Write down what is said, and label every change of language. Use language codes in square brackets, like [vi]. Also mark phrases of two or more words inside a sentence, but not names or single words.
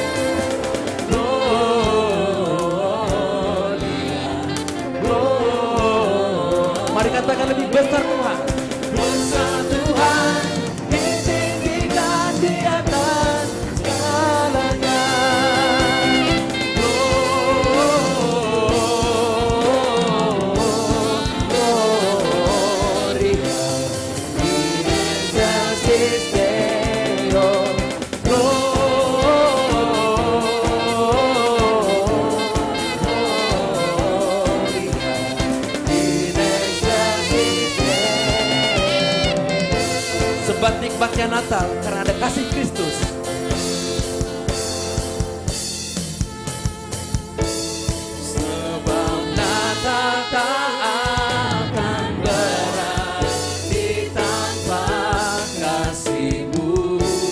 [la] Gloria, Gloria. [id] Mari katakan lebih besar Tuhan. Besar Tuhan, ditinggikan di atas segalanya. [la] Gloria, in excelsis Deo. Gloria, in excelsis Deo. [id] Sebat nikmatnya Natal karena ada kasih Kristus. Sebab Natal tak akan berarti tanpa kasih-Mu.